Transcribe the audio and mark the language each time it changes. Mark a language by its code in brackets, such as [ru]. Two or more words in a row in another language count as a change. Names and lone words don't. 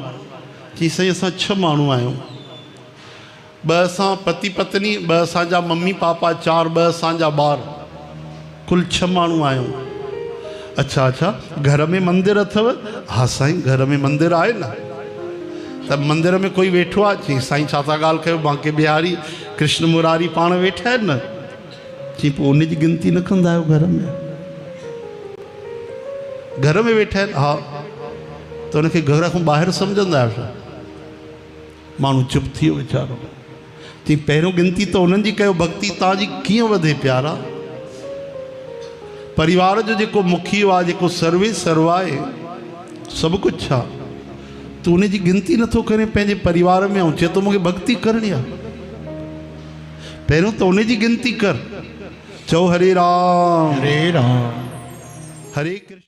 [sd] चई साईं असां 6 माण्हू आहियूं, 2 असां पति पत्नी, 2 असांजा मम्मी पापा, 4 2 असांजा ॿार, कुल 6 माण्हू आहियूं। अच्छा अच्छा, घर में मंदिर अथव? हाँ साईं घर में मंदिर आहे न। त मंदिर में कोई वेठो आहे? चई साईं छा था ॻाल्हि कयो, बांके बिहारी कृष्ण मुरारी पाण वेठा आहिनि न। चई पोइ उन जी गिनती न कंदा आहियो घर में? घर में वेठा आहिनि, हा त उनखे घर खां ॿाहिरि सम्झंदा आहियो छा? माण्हू चुप थी वियो वीचारो। चई पहिरियों गिनती त उन्हनि जी कयो, भक्ति तव्हांजी कीअं वधे प्यारा। परिवार जो जेको मुखियो आहे, जेको सर्वे सर्वा आहे, सभु कुझु आहे, तूं उन जी गिनती नथो करे पंहिंजे परिवार में, ऐं चए थो मूंखे भक्ति करणी आहे। पहिरियों त उन जी गिनती कर। [sa] चओ हरे राम हरे राम हरे कृष्ण।